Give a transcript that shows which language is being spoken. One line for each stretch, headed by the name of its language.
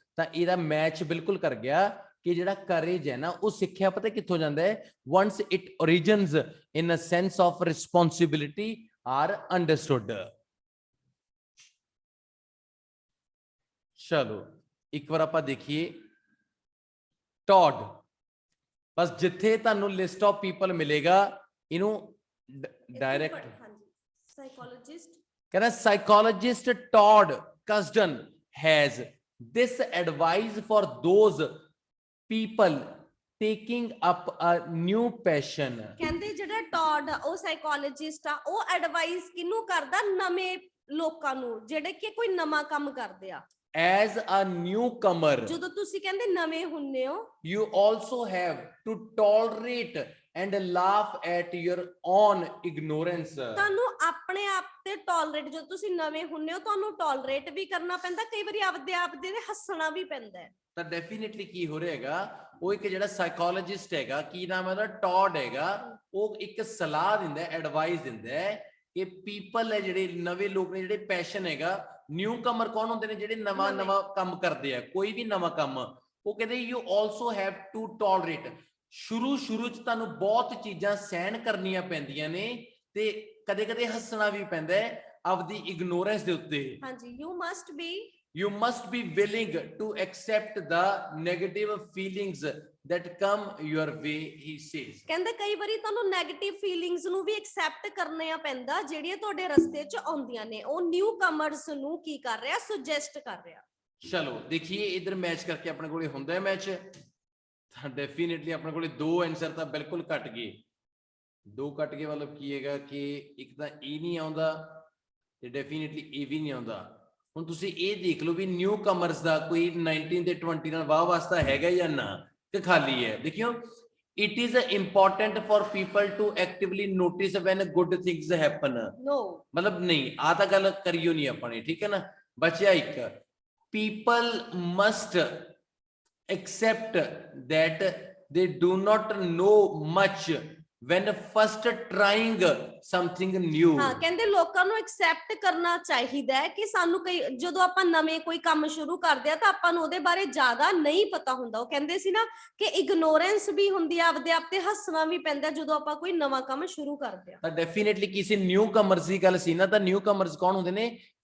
Punjabi: ਤਾਂ ਇਹਦਾ ਮੈਚ ਬਿਲਕੁਲ ਕਰ ਗਿਆ ਕਿ ਜਿਹੜਾ ਕਰੇਜ ਹੈ ਨਾ, ਉਹ ਸਿੱਖਿਆ ਪਤਾ ਕਿੱਥੋਂ ਜਾਂਦਾ ਹੈ,
English: once it origins in a sense of responsibility are understood।
Punjabi: ਚਲੋ ਇੱਕ ਵਾਰ ਆਪਾਂ ਦੇਖੀਏ ਟੌਡ। ਬਸ ਜਿੱਥੇ ਤੁਹਾਨੂੰ ਲਿਸਟ ਆਫ ਪੀਪਲ ਮਿਲੇਗਾ, ਇਹਨੂੰ ਡਾਇਰੈਕਟ ਸਾਈਕੋਲੋਜਿਸਟ ਕਹਿੰਦਾ
English: Psychologist Todd Kashdan has this advice for those people taking up a new passion।
Punjabi: ਕਹਿੰਦੇ ਜਿਹੜਾ ਟੌਡ ਆ ਉਹ ਸਾਈਕੋਲੋਜਿਸਟ ਆ, ਉਹ ਐਡਵਾਈਸ ਕਿਹਨੂੰ ਕਰਦਾ, ਨਵੇਂ ਲੋਕਾਂ ਨੂੰ ਜਿਹੜੇ ਕਿ ਕੋਈ ਨਵਾਂ ਕੰਮ ਕਰਦੇ ਆ।
English: as a newcomer
Punjabi: ਜਦੋਂ ਤੁਸੀਂ ਕਹਿੰਦੇ ਨਵੇਂ ਹੁੰਨੇ ਹੋ,
English: you also have to tolerate and laugh at your own ignorance।
Punjabi: ਤੁਹਾਨੂੰ ਆਪਣੇ ਆਪ ਤੇ ਟੋਲਰੇਟ, ਜਦੋਂ ਤੁਸੀਂ ਨਵੇਂ ਹੁੰਨੇ ਹੋ ਤੁਹਾਨੂੰ ਟੋਲਰੇਟ ਵੀ ਕਰਨਾ ਪੈਂਦਾ, ਕਈ ਵਾਰੀ ਆਪਦੇ ਆਪ ਦੇ ਹੱਸਣਾ ਵੀ ਪੈਂਦਾ ਹੈ। ਤਾਂ ਡੈਫੀਨਿਟਲੀ ਕੀ ਹੋ ਰਿਹਾ ਹੈਗਾ, ਉਹ ਇੱਕ ਜਿਹੜਾ ਸਾਈਕੋਲੋਜਿਸਟ ਹੈਗਾ, ਕੀ ਨਾਮ ਹੈ ਉਹਦਾ, ਟੌਡ ਹੈਗਾ, ਉਹ ਇੱਕ ਸਲਾਹ ਦਿੰਦਾ, ਐਡਵਾਈਸ ਦਿੰਦਾ ਹੈ ਕਿ ਪੀਪਲ ਹੈ ਜਿਹੜੇ ਨਵੇਂ ਲੋਕ ਨੇ, ਜਿਹੜੇ ਪੈਸ਼ਨ ਹੈਗਾ, ਨਿਊ ਕਮਰ ਕੌਣ ਹੁੰਦੇ ਨੇ, ਜਿਹੜੇ ਨਵਾਂ ਕੰਮ ਕਰਦੇ ਆ, ਕੋਈ ਵੀ ਨਵਾਂ ਕੰਮ, ਉਹ ਕਹਿੰਦੇ
English: You also have to tolerate.
Punjabi: ਸ਼ੁਰੂ 'ਚ ਤੁਹਾਨੂੰ ਬਹੁਤ ਚੀਜ਼ਾਂ ਸਹਿਣ ਕਰਨੀਆਂ ਪੈਂਦੀਆਂ ਨੇ, ਤੇ ਕਦੇ ਹੱਸਣਾ ਵੀ ਪੈਂਦਾ ਹੈ ਆਪਦੀ ਇਗਨੋਰੈਂਸ ਦੇ ਉੱਤੇ। ਹਾਂਜੀ,
English: you must be willing to accept the negative feelings that come your way, he says।
Punjabi: ਕਹਿੰਦੇ ਕਈ ਵਾਰੀ ਤੁਹਾਨੂੰ 네ਗੇਟਿਵ ਫੀਲਿੰਗਸ ਨੂੰ ਵੀ ਐਕਸੈਪਟ ਕਰਨਾ ਪੈਂਦਾ, ਜਿਹੜੀਆਂ ਤੁਹਾਡੇ ਰਸਤੇ 'ਚ ਆਉਂਦੀਆਂ ਨੇ। ਉਹ ਨਿਊ ਕਮਰਸ ਨੂੰ ਕੀ ਕਰ ਰਿਹਾ, ਸੁਜੈਸਟ ਕਰ ਰਿਹਾ। ਚਲੋ ਦੇਖੀਏ ਇਧਰ ਮੈਚ ਕਰਕੇ ਆਪਣੇ ਕੋਲੇ ਹੁੰਦਾ ਹੈ ਮੈਚ। ਤਾਂ ਡੈਫੀਨਿਟਲੀ ਆਪਣੇ ਕੋਲੇ 2 ਆਨਸਰ ਤਾਂ ਬਿਲਕੁਲ ਘਟ ਗਏ। ਦੋ ਕੱਟ ਕੇ ਮਤਲਬ ਕੀ ਹੈਗਾ ਕਿ ਇੱਕ ਤਾਂ ਇਹ ਨਹੀਂ ਆਉਂਦਾ ਤੇ ਡੈਫੀਨਿਟਲੀ ਇਹ ਵੀ ਨਹੀਂ ਆਉਂਦਾ। ਹੁਣ ਤੁਸੀਂ ਇਹ ਦੇਖ ਲਓ ਵੀ ਨਿਊ ਕਮਰਸ ਦਾ ਕੋਈ 19 ਤੇ 20 ਨਾਲ ਵਾਹ ਵਾਸਤਾ ਹੈਗਾ ਜਾਂ ਨਾ ਕਿ ਖਾਲੀ ਹੈ। ਦੇਖਿਓ,
English: it is important for people to actively notice when good things happen। No,
Punjabi: ਮਤਲਬ ਨਹੀਂ, ਆ ਤਾਂ ਗੱਲ ਕਰਿਓ ਨਹੀਂ ਆਪਾਂ ਨੇ, ਠੀਕ ਹੈ ਨਾ। ਬਚਿਆ ਇੱਕ,
English: people must accept that they do not know much when first trying something new।
Punjabi: ਹਾਂ ਕਹਿੰਦੇ ਲੋਕਾਂ ਨੂੰ ਐਕਸੈਪਟ ਕਰਨਾ ਚਾਹੀਦਾ ਹੈ ਕਿ ਸਾਨੂੰ ਕਈ ਜਦੋਂ ਆਪਾਂ ਨਵੇਂ ਕੋਈ ਕੰਮ ਸ਼ੁਰੂ ਕਰਦੇ ਆ ਤਾਂ ਆਪਾਂ ਨੂੰ ਉਹਦੇ ਬਾਰੇ ਜ਼ਿਆਦਾ ਨਹੀਂ ਪਤਾ ਹੁੰਦਾ। ਉਹ ਕਹਿੰਦੇ ਸੀ ਨਾ ਕਿ ਇਗਨੋਰੈਂਸ ਵੀ ਹੁੰਦੀ ਆ, ਆਪਦੇ ਆਪ ਤੇ ਹੱਸਣਾ ਵੀ ਪੈਂਦਾ ਜਦੋਂ ਆਪਾਂ ਕੋਈ ਨਵਾਂ ਕੰਮ ਸ਼ੁਰੂ ਕਰਦੇ ਆ। ਤਾਂ ਡੈਫੀਨਿਟਲੀ ਕਿਸੇ ਨਿਊ ਕਮਰਸ ਦੀ ਗੱਲ ਸੀ ਨਾ, ਤਾਂ ਨਿਊ ਕਮਰਸ ਕੌਣ ਹੁੰਦੇ ਨੇ?